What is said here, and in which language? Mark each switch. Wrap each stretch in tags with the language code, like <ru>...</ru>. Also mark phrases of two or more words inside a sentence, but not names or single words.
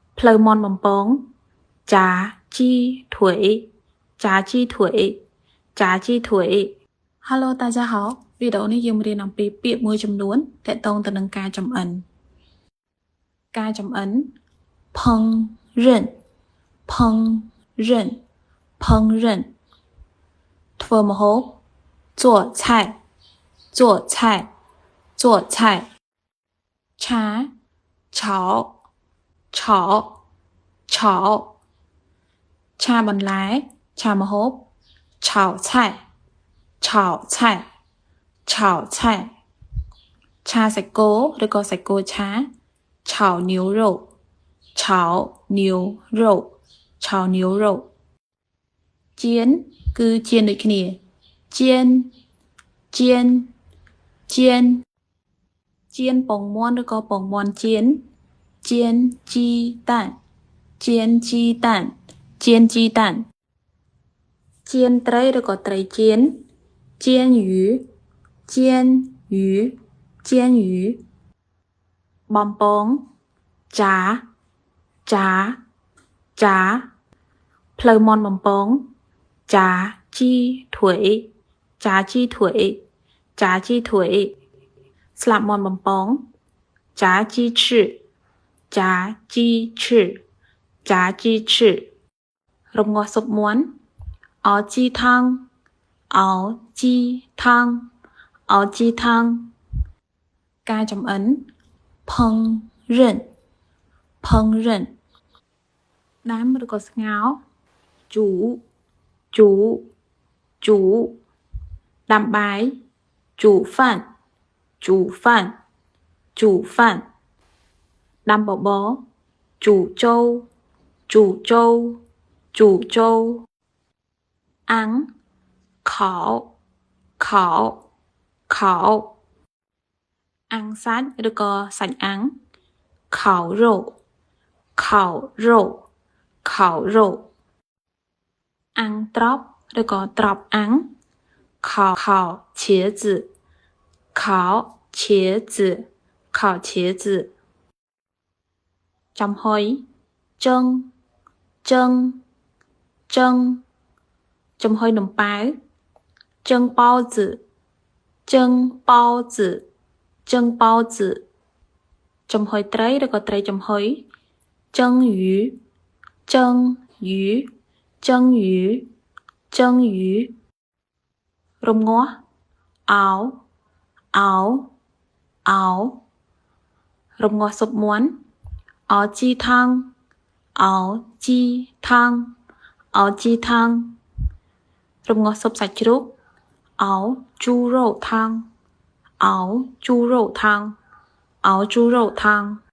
<km>ផ្លូវមាន់បំពង</km> <zh>炸鸡腿炸鸡腿炸鸡腿 Hello 大家好វី</zh> <km>ដេអូនេះយើងរៀនអំពីពាក្យមួយចំនួនទាក់ទងទៅនឹងការចម្អិន ការចម្អិន</km> <zh>烹饪烹饪烹饪</zh> <km>ធ្វើម្ហូប</km> <zh>做菜做菜做菜ឆា炒炒炒</zh> <km>ឆាបន្លែឆាម្ហូប</km> <zh>炒菜炒菜炒菜</zh> <km>ឆាសាច់គោឬក៏សាច់គោឆា</km> <zh>炒牛肉炒牛肉炒牛肉</zh> <km>ចៀនគឺចៀនដូចគ្នាចៀនចៀនចៀនចៀនពងមាន់ឬក៏ពងមាន់ចៀន</km> <zh>煎鸡蛋煎鸡蛋煎鸡蛋煎</zh> <km>ត្រីឬក៏ត្រី ចៀន</km> <zh>煎鱼煎鱼煎鱼</zh> <km>បំពងចាចាចាផ្លូវមាន់បំពង</km> <zh>炸鸡腿炸鸡腿炸鸡腿</zh> <km>ស្លាបមាន់បំព</km> <zh>ង炸鸡翅炸鸡翅炸鸡翅</zh> <km>រំងាស់ស៊ុបមាន់</km> <zh>熬鸡汤熬鸡汤熬鸡</zh> <km>汤ការចម្អិន</km> <zh>烹饪烹饪</zh> <km>ដាំឬក៏ស្ងោរជូជូជូដាំបាយ煮</km> <zh>饭煮饭煮饭</zh> <km>ដាំបបរ</km> <zh>煮粥煮粥煮粥អាំង烤烤烤</zh> <km>អាំងសាច់ឬក៏សាច់អាំង</km> <zh>烤肉烤肉烤肉</zh> <km>អាំងត្រប់ឬក៏ត្រប់អាំង</km> <zh>烤茄子烤茄子烤茄子</zh> <km>ចំហុយចឹងចឹងចឹងចំហុយនំប៉ាវ</km> <zh>蒸包子蒸包子蒸包子</zh> <km>ចំហុយត្រីឬក៏ត្រីចំហុយ</km> <zh>蒸鱼蒸鱼蒸鱼蒸鱼</zh> <km>រំងាស់អោអោអោរំងាស់ស៊ុបមាន់</km> <zh>熬鸡汤熬鸡汤熬鸡汤</zh> <km>រំងាស់ស៊ុបសាច់ជ្រូក</km> <zh>熬猪肉汤熬猪肉汤熬猪肉汤</zh>